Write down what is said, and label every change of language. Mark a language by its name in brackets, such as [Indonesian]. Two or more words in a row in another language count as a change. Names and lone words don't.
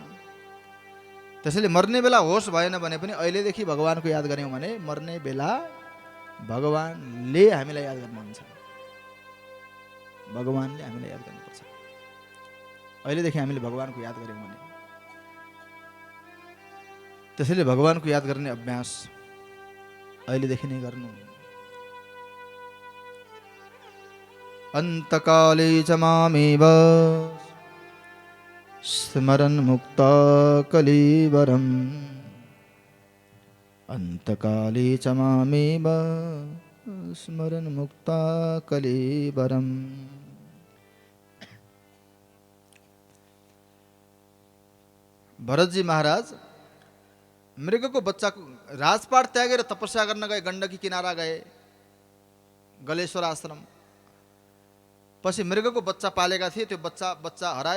[Nepali] त्यसैले मर्ने बेला होस भएन भने पनि अहिलेदेखि भगवानको याद गऱ्यौँ भने मर्ने बेला भगवानले हामीलाई याद गर्नुहुन्छ, भगवानले हामीलाई याद गर्नुपर्छ। अहिलेदेखि हामीले भगवानको याद गऱ्यौँ भने, त्यसैले भगवानको याद गर्ने अभ्यास अहिलेदेखि नै गर्नु। [Sanskrit] अन्तकाले च मामेव स्मरन् मुक्ता कलेवरम्, अन्तकाले च मामेव स्मरन् मुक्ता कलेवरम्। [Nepali] भरतजी महाराज मृगको बच्चाको राजपाट त्यागेर तपस्या गर्न गए, गण्डकी किनारा गए, गलेश्वर आश्रम। पछि मृगको बच्चा पालेका थिए, त्यो बच्चा हरायो।